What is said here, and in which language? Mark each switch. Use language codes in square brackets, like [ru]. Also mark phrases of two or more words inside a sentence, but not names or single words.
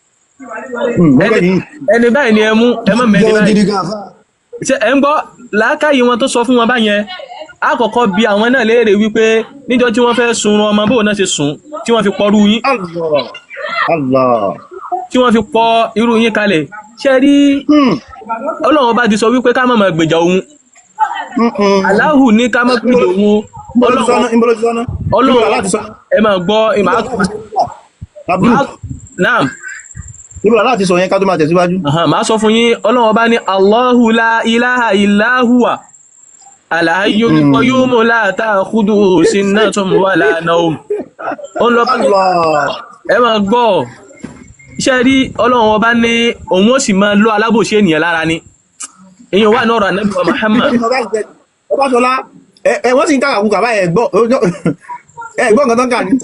[yo] ẹni báyìí ni ẹ mú ẹ mọ̀ mẹ́ni báyìí ṣé ẹ̀ ń gbọ́ làákàyè wọn tó sọ fún wọn báyẹn àkọ́kọ́ bi àwọn náà léèrè wípé níjọ́ tí wọ́n fẹ́ sun ọmọ bóun náà ṣe sùn tí wọ́n fi pọ̀ irú yín tí wọ́n fi pọ̀ irú yín kalẹ̀ ṣe rí Ọlọ́run bá ti sọ wípé ká má máa gbèjà òun Allahu ní ká má gbèjà òun Ọlọ́run ẹ máa gbọ́ naam níbo láti sọ yẹn ká tó máa tẹ̀síwájú. Màá sọ fún yín Ọlọ́run bá ní [ar] الله لا إله إلا هو الحي القيوم لا تأخذه سنة ولا نوم. [yo] Ẹ máa gbọ́ iṣẹ́ rí Ọlọ́run ọba ní òun ó sì máa lọ alábòsí ènìyàn lára ni èyàn wà ní ọ̀rọ̀ Ànábì wa Muhammad. Ọbáṣọlá wọ́n sì ń kàkà kúkà báyìí ẹ̀gbọ́n nǹkan tán kà ní.